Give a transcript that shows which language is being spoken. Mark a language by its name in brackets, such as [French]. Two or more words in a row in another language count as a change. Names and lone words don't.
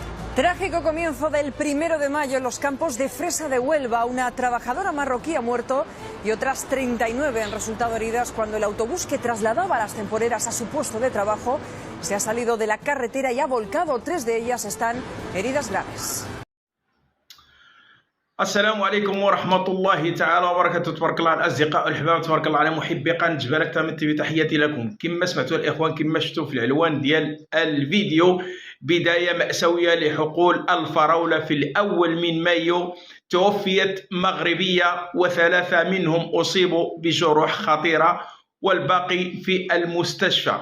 [Spanish] Trágico comienzo del 1 de mayo en los campos de fresa de Huelva. Una trabajadora marroquí ha muerto y otras 39 han resultado heridas cuando el autobús que trasladaba a las temporeras a su puesto de trabajo se ha salido de la carretera y ha volcado. 3 de ellas están heridas graves. [Arabic] السلام عليكم ورحمة الله تعالى وبركاته. تبارك الله على الأصدقاء والأحباب، تبارك الله على محبي قناة جبالك تامن تي في. تحياتي لكم. كما سمعتوا الإخوان، كما شفتوا في العنوان ديال الفيديو، بداية مأساوية لحقول الفراولة. في الأول من مايو توفيت مغربية و3 منهم أصيبوا بجروح خطيرة والباقي في المستشفى.